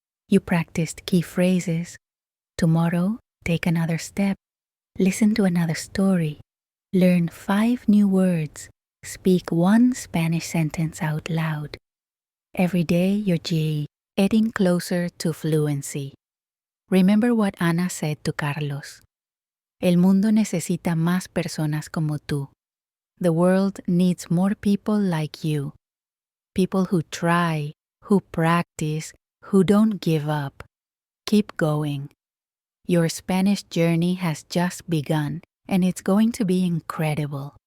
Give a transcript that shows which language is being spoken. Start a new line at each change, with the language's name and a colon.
English: You practiced key phrases. Tomorrow, take another step. Listen to another story. Learn 5 new words. Speak 1 Spanish sentence out loud. Every day, you're getting closer to fluency. Remember what Ana said to Carlos.
Spanish: El mundo necesita más personas como tú.
English: The world needs more people like you. People who try, who practice, who don't give up. Keep going. Your Spanish journey has just begun, and it's going to be incredible.